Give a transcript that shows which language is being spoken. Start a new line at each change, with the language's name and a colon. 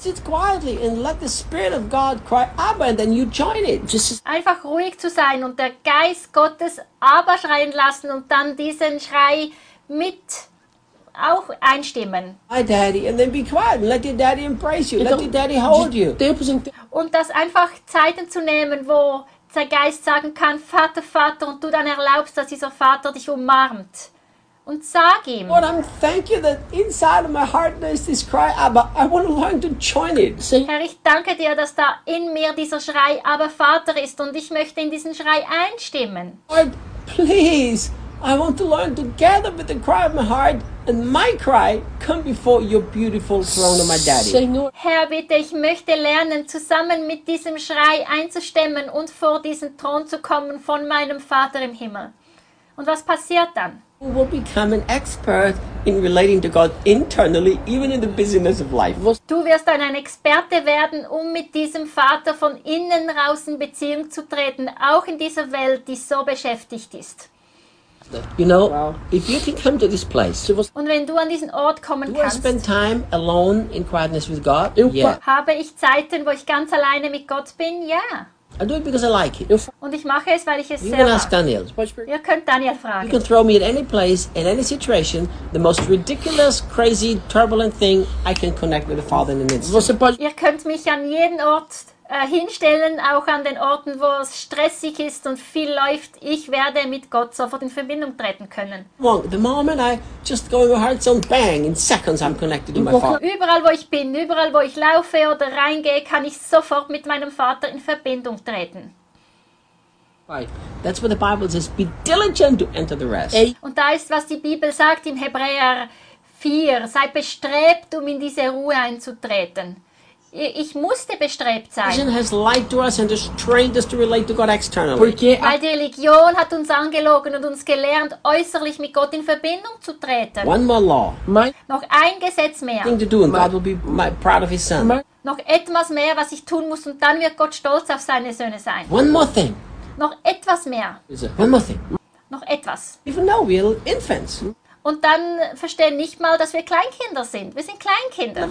English: Sit quietly and let the Spirit of God cry Abba, and then you join it. Just
German: einfach ruhig zu sein und der Geist Gottes Abba schreien lassen und dann diesen Schrei mit auch einstimmen.
English: Hi Daddy, and then be quiet and let your daddy embrace you. Let your daddy hold you.
German: Und das einfach Zeiten zu nehmen, wo der Geist sagen kann, Vater, Vater, und du dann erlaubst, dass dieser Vater dich umarmt. Und sag ihm.
English: Lord, I'm thank you that inside of my heart there's this cry, Abba. I want to learn to join it.
German: Herr, ich danke dir, dass da in mir dieser Schrei Abba Vater ist und ich möchte in diesen Schrei einstimmen.
English: Lord, please, I want to learn together with the cry of my heart and my cry come before your beautiful throne of my daddy.
Spanish: Señor.
German: Herr, bitte, ich möchte lernen, zusammen mit diesem Schrei einzustimmen und vor diesen Thron zu kommen von meinem Vater im Himmel. Und was passiert dann?
English: You will become an expert in relating to God internally, even in the busyness of life.
German: Du wirst dann ein Experte werden, um mit diesem Vater von innen raus in Beziehung zu treten, auch in dieser Welt, die so beschäftigt ist.
English: You know, if you can come to this place,
German: und wenn du an diesen Ort kommen kannst,
English: spend time alone in quietness with God? Yeah.
German: Habe ich Zeiten, wo ich ganz alleine mit Gott bin? Ja.
English: I do it because I like it.
German: Und ich mache es, weil ich es sehr mag. Daniel. Ihr könnt Daniel fragen.
English: You can throw me at any place, in any situation, the most ridiculous, crazy, turbulent thing, I can connect with the Father in an instant.
German: Ihr könnt mich an jeden Ort hinstellen, auch an den Orten, wo es stressig ist und viel läuft. Ich werde mit Gott sofort in Verbindung treten können.
English: The moment I just go over heart zone, bang, in seconds I'm connected to my Father.
German: Überall, wo ich bin, überall, wo ich laufe oder reingehe, kann ich sofort mit meinem Vater in Verbindung treten.
English: Right. That's what the Bible says. Be diligent to enter the rest.
German: Und da ist, was die Bibel sagt in Hebräer 4. Sei bestrebt, um in diese Ruhe einzutreten. Ich musste bestrebt sein.
English: Has lied to us and has trained us to relate to God externally.
German: Weil die Religion hat uns angelogen und uns gelernt, äußerlich mit Gott in Verbindung zu treten.
English: One more law.
German: Noch ein Gesetz mehr.
English: Thing to do and God will be proud of his son.
German: Noch etwas mehr, was ich tun muss und dann wird Gott stolz auf seine Söhne sein.
English: One more thing.
German: Noch etwas mehr.
English: One more thing.
German: Noch etwas.
English: Even now we are infants.
German: Und dann verstehen nicht mal, dass wir Kleinkinder sind. Wir sind Kleinkinder.